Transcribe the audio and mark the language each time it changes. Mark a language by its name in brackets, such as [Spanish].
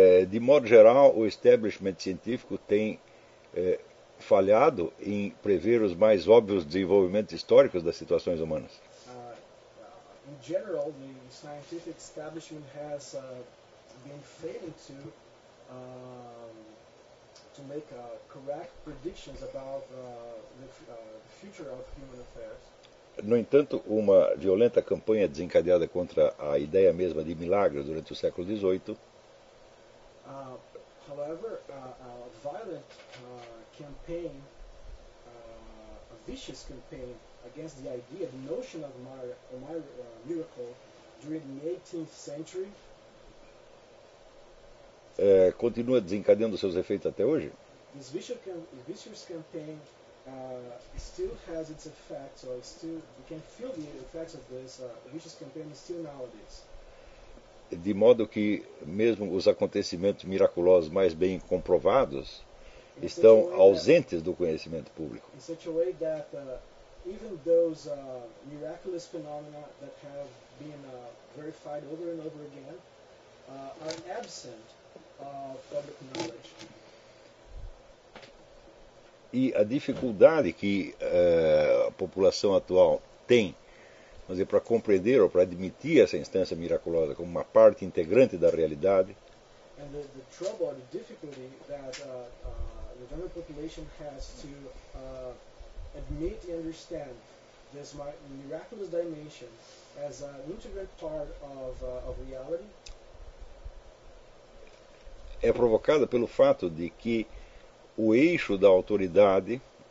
[Portuguese] De modo geral, o establishment científico tem falhado em prever os mais óbvios desenvolvimentos históricos das situações humanas. [English] In general, the scientific establishment has been failing to make correct predictions about the future of human affairs. [Portuguese] No entanto, uma violenta campanha desencadeada contra a ideia mesma de milagres durante o século XVIII. [English] However, a violent campaign, a vicious campaign against the idea, the notion of miracle during the 18th century, [Portuguese] continua desencadeando seus efeitos até hoje? [English] This vicious campaign still has its effects, or still you can feel the effects of this vicious campaign still nowadays. [Portuguese] De modo que mesmo os acontecimentos miraculosos mais bem comprovados estão ausentes do conhecimento público. [English] In such a way that even those miraculous phenomena that have been verified over and over again are absent of public knowledge. [Portuguese] E a dificuldade que a população atual tem, vamos dizer, para compreender ou para admitir essa instância miraculosa como uma parte integrante da realidade. [English] And the trouble, the difficulty that the general population has to admit and understand this miraculous dimension as an integral part of reality. [Portuguese] É provocada pelo fato de que o eixo da autoridade